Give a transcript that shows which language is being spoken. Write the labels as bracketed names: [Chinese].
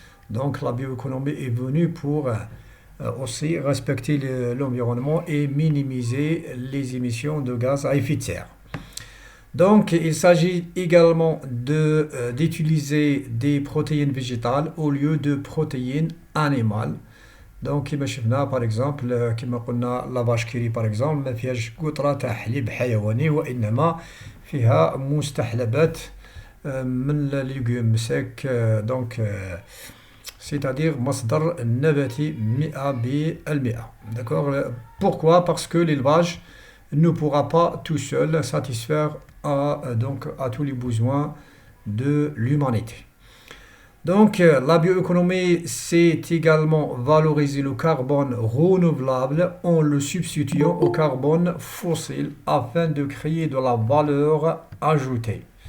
[French] Donc, la bioéconomie est venue pour aussi respecter l'environnement et minimiser les émissions de gaz à effet de serre. Donc, il s'agit également d'utiliser des protéines végétales au lieu de protéines animales. Donc, [Arabic] كما شفنا [French] par exemple [Arabic] كما قلنا la vache qui rit par exemple ما فيهاش قطرة تاع حليب حيواني وإنما فيها مستحلبات من الليغوم سيك [French] donc c'est-à-dire [Arabic] مصدر نباتي 100%. [French] D'accord? Pourquoi? Parce que l'élevage ne pourra pas tout seul satisfaire à tous les besoins de l'humanité. Donc la bioéconomie, c'est également valoriser le carbone renouvelable en le substituant au carbone fossile afin de créer de la valeur ajoutée.